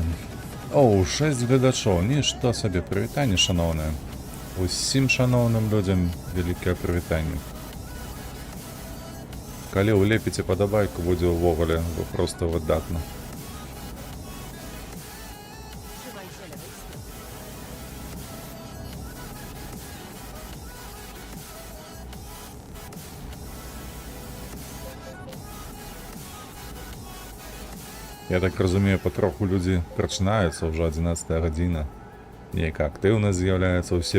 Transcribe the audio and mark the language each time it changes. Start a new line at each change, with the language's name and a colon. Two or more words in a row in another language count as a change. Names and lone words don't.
Belarusian: Оу, 6 глядачоў, нішто сабе, прывітанне шаноўнае. Усім шаноўным людзям вялікае прывітанне. Калі ўлепіце падабайку, будзе ўвогуле проста выдатна.
Polish: Trzymaj się lewej strony.
Belarusian: Я так разумею, патроху людзі прачынаюцца, ўжо 11 гадзіна. Нейкая актыўнасць з'яўляецца, усе...